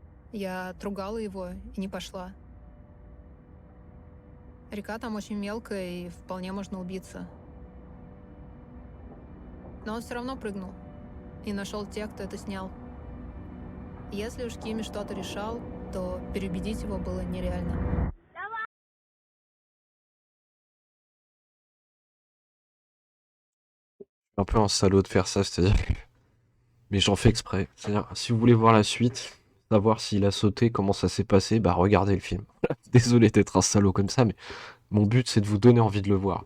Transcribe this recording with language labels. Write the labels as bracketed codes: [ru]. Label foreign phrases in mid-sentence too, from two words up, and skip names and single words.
[ru] Я отругала его и не пошла. Река там очень мелкая, и вполне можно убиться. Но он все равно прыгнул и нашел тех, кто это снял. Если уж Кими что-то решал, то переубедить его было нереально. [fr] Un peu un salaud de faire ça, c'est-à-dire que... Mais j'en fais exprès. C'est-à-dire, si vous voulez voir la suite, savoir s'il a sauté, comment ça s'est passé, bah regardez le film. Désolé d'être un salaud comme ça, mais mon but c'est de vous donner envie de le voir.